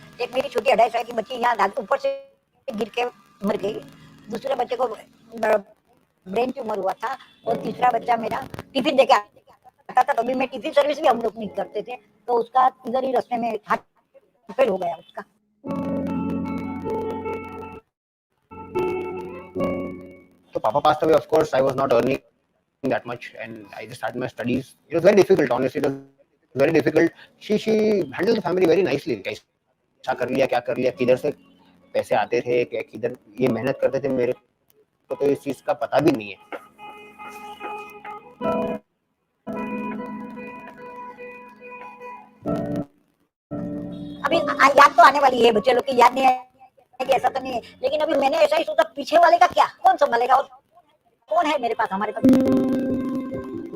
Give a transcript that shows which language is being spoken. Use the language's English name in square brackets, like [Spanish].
[Hindi] एक मेरी छोटी 2.5 साल की बच्ची यहाँ ऊपर से गिर के मर गई। दूसरे बच्चे को ब्रेन ट्यूमर हुआ था, और तीसरा बच्चा मेरा टिफिन देके आता था, तभी मैं टिफिन सर्विस भी हम लोग नहीं करते थे, तो उसका इधर ही रास्ते में हार्ट फेल हो गया उसका। [English] So Papa passed away. Of course, I was not earning that much, and I just started my studies. It was very difficult, honestly. It was very difficult. She handled the family very nicely. [Hindi] कैसा कर लिया, क्या कर लिया, किधर से पैसे आते थे, क्या किधर ये मेहनत करते थे, मेरे को तो इस चीज का पता भी नहीं है। अभी याद तो आने वाली है, बच्चे लोग की याद नहीं आएगी ऐसा तो नहीं है, लेकिन अभी मैंने ऐसा ही सोचा पीछे वाले का क्या, कौन संभालेगा, और कौन है मेरे पास, हमारे पास।